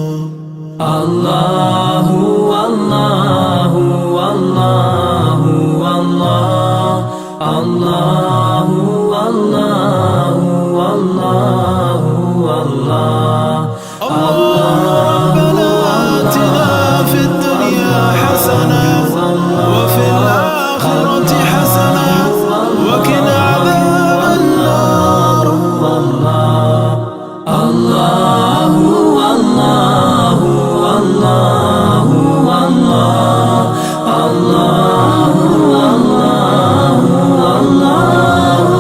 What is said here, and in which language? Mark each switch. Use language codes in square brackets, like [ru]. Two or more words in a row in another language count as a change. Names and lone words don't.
[ar] الله الله الله الله الله الله الله الله. ربنا آتنا في الدنيا حسنة وفي الآخرة حسنة وقنا عذاب النار. الله الله الله الله الله الله الله.